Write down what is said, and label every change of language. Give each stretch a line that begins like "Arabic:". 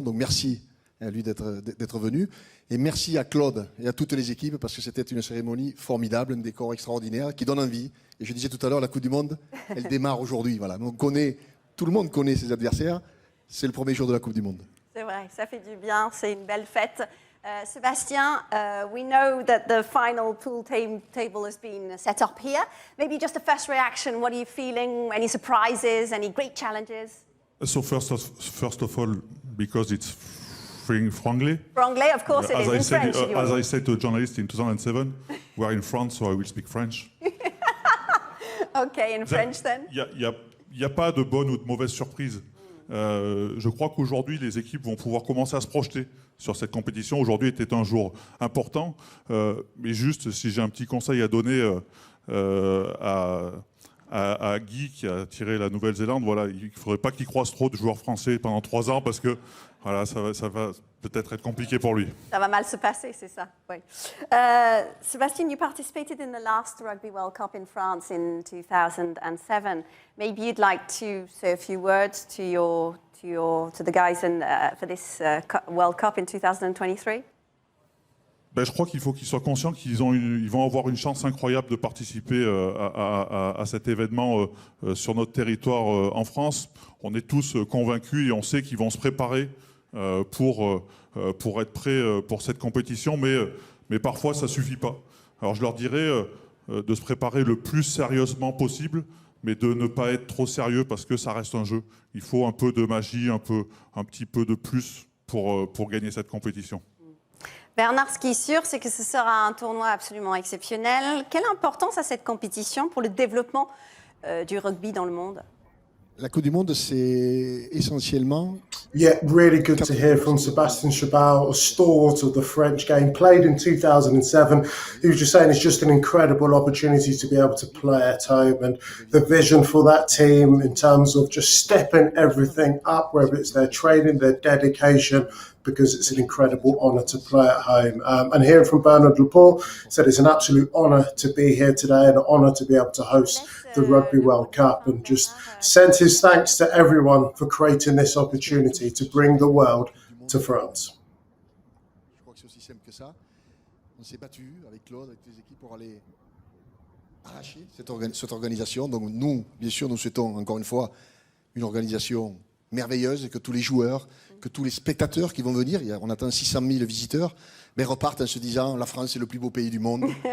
French: Donc merci à lui d'être venu. Et merci à Claude et à toutes les équipes parce que c'était une cérémonie formidable, un décor extraordinaire qui donne envie. Et je disais tout à l'heure, la Coupe du Monde, elle démarre aujourd'hui. Voilà. Tout le monde connaît ses adversaires. C'est le premier jour de la Coupe du Monde. C'est vrai, ça fait du bien, c'est une belle fête.
English: Sébastien, we know that the final pool table has been set up here. Maybe just a first reaction, what are you feeling? Any surprises, any great challenges? So first of all, because it's Franglais. Franglais, of course it is, in French. As I said to a journalist in 2007, we are in France, so I will speak French. Okay, in French then.
French: Il n'y a pas de bonne ou de mauvaise surprise. Je crois qu'aujourd'hui, les équipes vont pouvoir commencer à se projeter sur cette compétition. Aujourd'hui était un jour important, mais juste si j'ai un petit conseil à donner à Guy qui a tiré la Nouvelle-Zélande, voilà, il ne faudrait pas qu'il croise trop de joueurs français pendant 3 ans parce que voilà, ça va peut-être être compliqué pour lui. Ça va mal se passer, c'est ça.
English: Oui. Sébastien, you participated in the last Rugby World Cup in France in 2007. Maybe you'd like to say a few words to the guys for this World Cup in 2023.
French: Ben, je crois qu'il faut qu'ils soient conscients qu'ils vont avoir une chance incroyable de participer à cet événement sur notre territoire en France. On est tous convaincus et on sait qu'ils vont se préparer pour être prêts pour cette compétition, mais parfois ça ne suffit pas. Alors je leur dirais de se préparer le plus sérieusement possible, mais de ne pas être trop sérieux parce que ça reste un jeu. Il faut un peu de magie, un petit peu de plus pour gagner cette compétition. Bernard, ce qui est sûr, c'est que ce sera un tournoi absolument exceptionnel. Quelle importance a cette compétition pour le développement du rugby dans le monde? La Coupe du Monde, c'est essentiellement...
English: Yeah, really good to hear from Sébastien Chabal, a stalwart of the French game, played in 2007. He was just saying it's just an incredible opportunity to be able to play at home, and the vision for that team in terms of just stepping everything up, whether it's their training, their dedication, because it's an incredible honour to play at home. And hearing from Bernard Laporte, said it's an absolute honour to be here today and an honour to be able to host the Rugby World Cup, and just sent his thanks to everyone for creating this opportunity to bring the world to France.
French: Je crois que c'est aussi simple que ça. On s'est battu avec Claude, avec les équipes pour aller arracher cette organisation. Donc nous, bien sûr, nous souhaitons encore une fois une organisation merveilleuse et que tous les joueurs, que tous les spectateurs qui vont venir, on attend 600 000 visiteurs, mais repartent en se disant la France est le plus beau pays du monde.